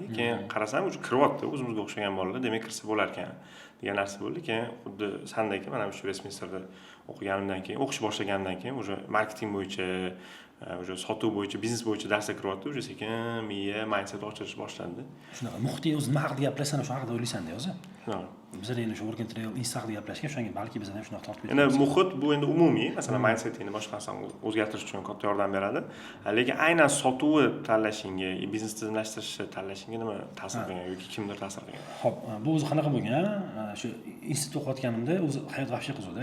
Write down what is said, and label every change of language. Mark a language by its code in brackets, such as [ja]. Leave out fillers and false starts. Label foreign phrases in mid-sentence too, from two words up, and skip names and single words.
[uz] Keyin qarasam уже kiryapti, o'zimizga o'xshagan bolalar, demak kirsa bo'lar ekan degan narsa bo'ldi. Keyin xuddi sandek mana shu Westminsterda o'qiganimdan keyin, o'qish boshlaganimdan keyin уже marketing bo'yicha, уже sotuv bo'yicha, biznes bo'yicha darsga kiryapti. Уже sekin miya, mindset ochilish boshlandi. Shunaqa muhiting o'zi nima haqida gaplashsan, o'sha haqida o'ylaysan-da o'zi. Shunaqa. Bizlar endi shu [en] work and travel [uz] insta haqida gaplashgan, shunga balki bizlar ham shunaqa tortib ketamiz. Endi muhit bu endi umumiy, masalan, mindsetni boshqa narsani o'zgartirish uchun katta yordam beradi. Lekin aynan sotuvni tanlashingga, biznes tizimlashtirishni tanlashingga nima ta'sir qilgan yoki kimdir ta'sir qilgan? Xo'p, bu o'zi qanaqa bo'lgan? Shu institut o'qiyotganimda o'zi hayot vahshiy qiz-da.